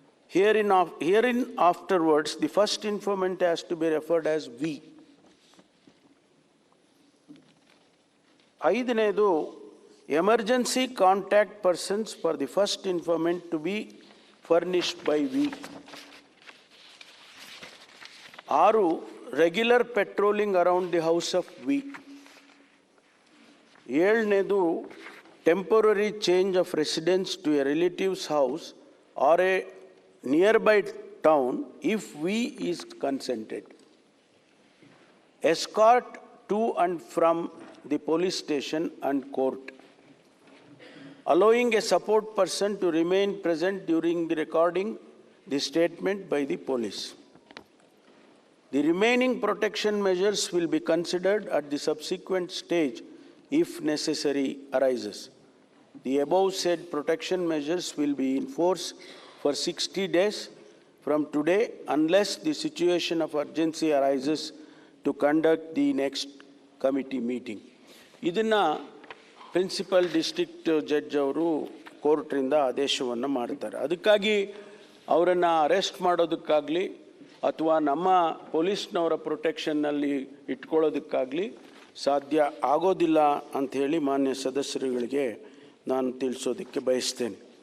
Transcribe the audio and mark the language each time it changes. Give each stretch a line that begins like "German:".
English: Herein afterwards, the first informant has to be referred as V. ಐದನೇದು emergency contact persons for the first informant to be furnished by V. 6 regular patrolling around the house of V. 7ನೇದು temporary change of residence to a relatives house or a nearby town if we is consented. Escort to and from the police station and court. Allowing a support person to remain present during the recording the statement by the police. The remaining protection measures will be considered at the subsequent stage if necessary arises. The above said protection measures will be in force for 60 days from today unless the situation of urgency arises to conduct the next committee meeting.
Kannada: ಇದನ್ನು principal district judge ಅವರು ಕೋರ್ಟ್ರಿಂದ ಆದೇಶವನ್ನು ಮಾಡ್ತಾರೆ. ಅದಕ್ಕಾಗಿ ಅವರನ್ನು arrest ಮಾಡೋದಕ್ಕಾಗಲಿ ಅಥವಾ ನಮ್ಮ ಪೊಲೀಸ್ನವರ ಪ್ರೊಟೆಕ್ಷನ್ನಲ್ಲಿ ಇಟ್ಕೊಳ್ಳೋದಕ್ಕಾಗಲಿ ಸಾಧ್ಯ ಆಗೋದಿಲ್ಲ ಅಂಥೇಳಿ ಮಾನ್ಯ ಸದಸ್ಯರುಗಳಿಗೆ ನಾನು ತಿಳಿಸೋದಕ್ಕೆ ಬಯಸ್ತೇನೆ.